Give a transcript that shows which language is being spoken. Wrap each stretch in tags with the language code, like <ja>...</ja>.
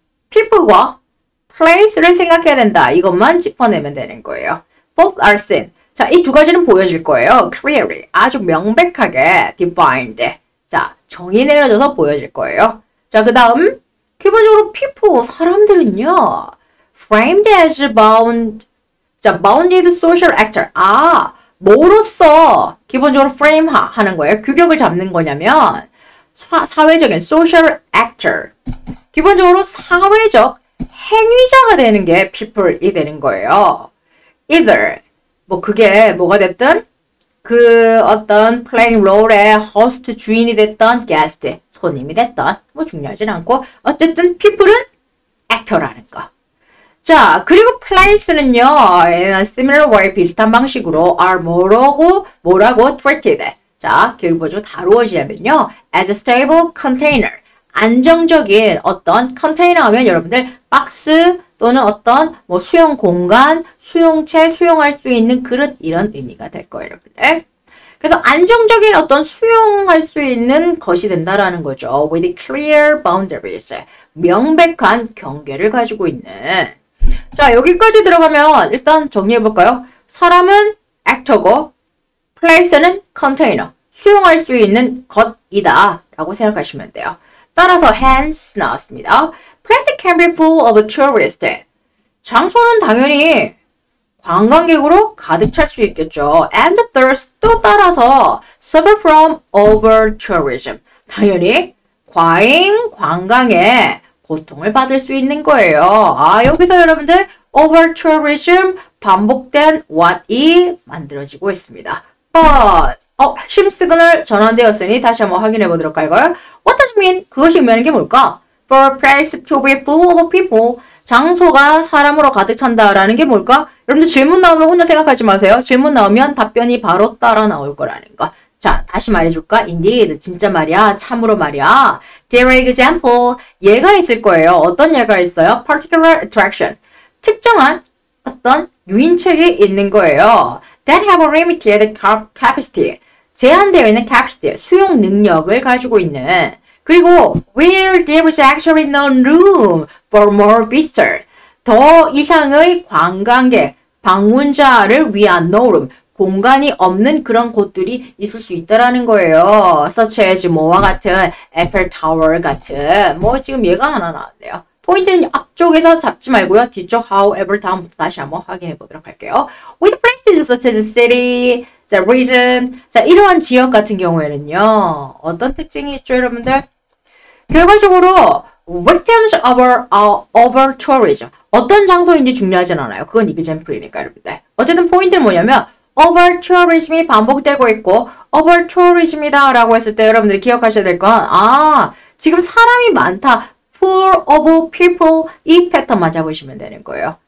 <ko>people과 place를 생각해야 된다. 이것만 짚어내면 되는 거예요.</ko> <en>Both are seen.</en> <ko>자, 이 두 가지는 보여질 거예요. Clearly, 아주 명백하게 defined. 자, 정의 내려져서 보여질 거예요. 자, 그 다음 기본적으로 people, 사람들은요.</ko> <en>framed as bounded social actor.</en> <ko>뭐로써 기본적으로 frame 하는 거예요. 규격을 잡는 거냐면 사회적인 social actor. 기본적으로 사회적 행위자가 되는 게 people이 되는 거예요. either 그게 뭐가 됐든 그 어떤 playing role의 host 주인이 됐던 guest 손님이 됐던 중요하진 않고 어쨌든 people은 actor라는 거. 자, 그리고 place는요.</ko> <en>in a similar way</en> <ko>비슷한 방식으로</ko> <en>are</en> <ko>뭐라고</ko> <en>treated.</en> <ko>자, 결과적으로 다루어지냐면요.</ko> <en>as a stable container.</en> <ko>안정적인 어떤 컨테이너 하면 여러분들 박스 또는 어떤 수용 공간, 수용체, 수용할 수 있는 그릇 이런 의미가 될 거예요, 여러분들. 그래서 안정적인 어떤 수용할 수 있는 것이 된다라는 거죠.</ko> <en>with clear boundaries.</en> <ko>명백한 경계를 가지고 있는. 자, 여기까지 들어가면 일단 정리해볼까요? 사람은 actor고 place는 container. 수용할 수 있는 것이다 라고 생각하시면 돼요. 따라서 hence 나왔습니다.</ko> <en>Place can be full of tourists.</en> <ko>장소는 당연히 관광객으로 가득 찰 수 있겠죠.</ko> <en>And thus</en> <ko>또 따라서</ko> <en>suffer from over tourism.</en> <ko>당연히 과잉 관광에 고통을 받을 수 있는 거예요. 아, 여기서 여러분들 over tourism 반복된 what이 만들어지고 있습니다. But 핵심 시그널 전환되었으니 다시 한번 확인해 보도록 할까요?</ko> <en>What does it mean?</en> <ko>그것이 의미하는 게 뭘까?</ko> <en>For a place to be full of people.</en> <ko>장소가 사람으로 가득 찬다라는 게 뭘까? 여러분들 질문 나오면 혼자 생각하지 마세요. 질문 나오면 답변이 바로 따라 나올 거라는 거. 자, 다시 말해줄까?</ko> <en>Indeed.</en> <ko>진짜 말이야. 참으로 말이야.</ko> <en>There are example.</en> <ko>예가 있을 거예요. 어떤 예가 있어요?</ko> <en>Particular attraction.</en> <ko>특정한 어떤 유인책이 있는 거예요.</ko> <en>That have a limited capacity.</en> <ko>제한되어 있는 capacity. 수용 능력을 가지고 있는. 그리고</ko> <en>where there is actually no room for more visitors.</en> <ko>더 이상의 관광객, 방문자를 위한 no room. 공간이 없는 그런 곳들이 있을 수 있다라는 거예요. such as 뭐와 같은 에펠 타워 같은 뭐 지금 얘가 하나 나왔네요. 포인트는 앞쪽에서 잡지 말고요. 뒤쪽 however 다음부터 다시 한번 확인해 보도록 할게요.</ko> <en>With places such as city, 자, region.</en> <ko>자, 이러한 지역 같은 경우에는요. 어떤 특징이 있죠, 여러분들? 결과적으로</ko> <en>victims over tourism.</en> <ko>어떤 장소인지 중요하진 않아요. 그건 example이니까 여러분들. 어쨌든 포인트는 뭐냐면 over tourism이 반복되고 있고 over tourism이다 라고 했을 때 여러분들이 기억하셔야 될 건 지금 사람이 많다. full of people 이 패턴만 잡으시면 되는 거예요.</ko>